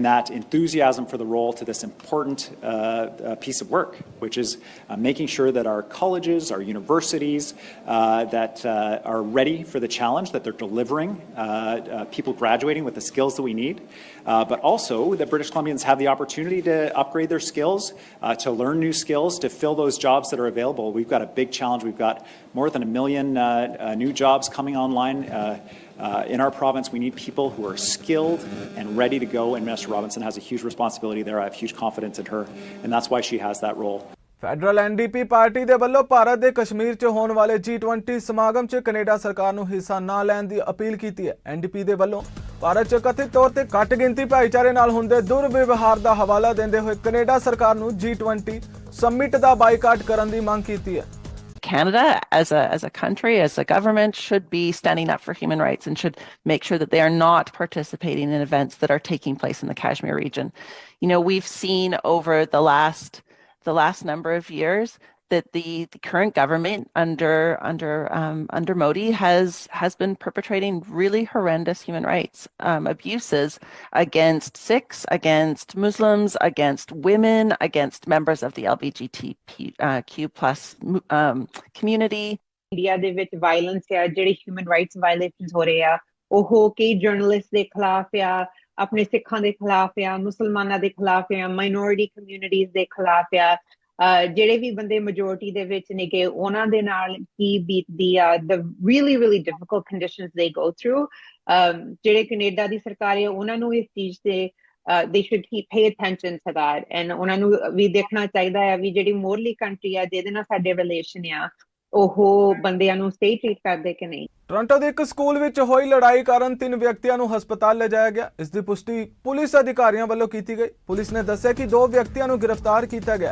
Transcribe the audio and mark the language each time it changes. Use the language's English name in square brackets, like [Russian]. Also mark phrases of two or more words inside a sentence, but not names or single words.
[English] that enthusiasm for the role to this important piece of work, which is making sure that our colleges, our universities, that are ready for the challenge, that they're delivering people graduating with the skills that we need, but also that British Columbians have the opportunity to upgrade their skills, to learn new skills, to fill those jobs that are available. We've got a big challenge. We've got more than 1 million new jobs coming online In our province, we need people who are skilled and ready to go, and Minister Robinson has a huge responsibility there. I have huge confidence in her, and that's why she has that role. [Punjabi] ਫੈਡਰਲ NDP ਪਾਰਟੀ ਦੇ ਵੱਲੋਂ ਭਾਰਤ ਦੇ ਕਸ਼ਮੀਰ 'ਚ ਹੋਣ ਵਾਲੇ G20 ਸਮਾਗਮ 'ਚ ਕੈਨੇਡਾ ਸਰਕਾਰ ਨੂੰ ਹਿੱਸਾ ਨਾ ਲੈਣ ਦੀ ਅਪੀਲ ਕੀਤੀ ਹੈ। NDP ਦੇ ਵੱਲੋਂ ਭਾਰਤ 'ਚ ਕਥਿਤ ਤੌਰ ਤੇ ਘੱਟ ਗਿਣਤੀ ਭਾਈਚਾਰੇ ਨਾਲ ਹੁੰਦੇ ਦੁਰਵਿਵਹਾਰ ਦਾ ਹਵਾਲਾ ਦਿੰਦੇ ਹੋਏ ਕੈਨੇਡਾ ਸਰਕਾਰ ਨੂੰ G20 ਸਮਿਟ ਦਾ ਬਾਈਕਾਟ ਕਰਨ ਦੀ ਮੰਗ ਕੀਤੀ ਹੈ। [English] Canada, as a country, as a government, should be standing up for human rights and should make sure that they are not participating in events that are taking place in the Kashmir region. You know, we've seen over the last number of years that the current government under Modi has been perpetrating really horrendous human rights abuses against Sikhs, against Muslims, against women, against members of the LGBTQ plus community. [Punjabi] ਇੰਡੀਆ ਦੇ ਵਿੱਚ ਵਾਇਲੈਂਸ ਆ, ਜਿਹੜੇ [English] human rights violations [Punjabi] ਹੋ ਰਹੇ ਆ, ਉਹ ਕਈ ਜਰਨਲਿਸਟ ਦੇ ਖਿਲਾਫ ਆ, ਆਪਣੇ ਸਿੱਖਾਂ ਦੇ ਖਿਲਾਫ ਆ, ਮੁਸਲਮਾਨਾਂ ਦੇ ਖਿਲਾਫ ਆ, [English] minority communities [Punjabi] ਦੇ ਖਿਲਾਫ ਆ, ਜਿਹੜੇ ਵੀ ਬੰਦੇ ਮੈਜੋਰਟੀ ਦੇ ਵਿੱਚ ਨੇਗੇ ਉਹਨਾਂ ਦੇ ਨਾਲ ਕੀ ਬੀਤਦੀ ਆ, [English] the really difficult conditions they go through. [Punjabi] ਜਿਹੜੇ ਕੈਨੇਡਾ ਦੀ ਸਰਕਾਰ ਹੈ ਉਹਨਾਂ ਨੂੰ ਇਸ ਚੀਜ਼ ਤੇ [English] they should pay attention to that, and [Punjabi] ਉਹਨਾਂ ਨੂੰ ਵੀ ਦੇਖਣਾ ਚਾਹੀਦਾ ਆ ਵੀ ਜਿਹੜੀ [English] morally country [Punjabi] ਆ ਜਿਹਦੇ ਨਾਲ ਸਾਡੇ ਰਿਲੇਸ਼ਨ ਆ ਉਹ ਬੰਦਿਆਂ ਨੂੰ ਸਹੀ ਟ੍ਰੀਟ ਕਰਦੇ ਕਿ ਨਹੀਂ। ਟੋਰਾਂਟੋ ਦੇ ਇੱਕ ਸਕੂਲ ਵਿੱਚ ਹੋਈ ਲੜਾਈ ਕਾਰਨ 3 ਵਿਅਕਤੀਆਂ ਨੂੰ ਹਸਪਤਾਲ ਲਿਜਾਇਆ ਗਿਆ। ਇਸ ਦੀ ਪੁਸ਼ਟੀ ਪੁਲਿਸ ਅਧਿਕਾਰੀਆਂ ਵੱਲੋਂ ਕੀਤੀ ਗਈ। ਪੁਲਿਸ ਨੇ ਦੱਸਿਆ ਕਿ 2 ਵਿਅਕਤੀਆਂ ਨੂੰ ਗ੍ਰਿਫਤਾਰ ਕੀਤਾ ਗਿਆ।